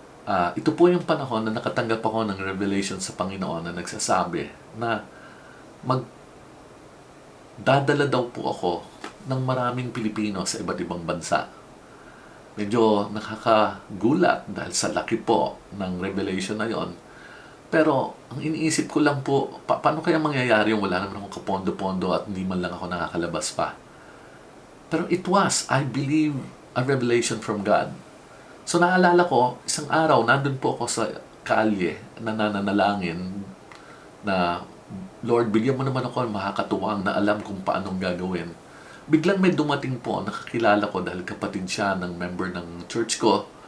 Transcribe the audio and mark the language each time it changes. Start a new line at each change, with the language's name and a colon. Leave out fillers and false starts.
Filipino: Ito po yung panahon na nakatanggap ako ng revelation sa Panginoon na nagsasabi na magdadala daw po ako ng maraming Pilipino sa iba't ibang bansa. Medyo nakakagulat dahil sa laki po ng revelation na yon. Pero ang iniisip ko lang po, paano kaya mangyayari yung wala naman akong kapondo-pondo at hindi man lang ako nakakalabas pa.
English: Pero it was, I believe, a revelation from God.
Filipino: So naalala ko, isang araw, nandun po ako sa kalye na nananalangin na, Lord, bigyan mo naman ako ng makakatuwang na alam kung paanong gagawin. Biglang may dumating po, nakakilala ko dahil kapatid siya ng member ng church ko.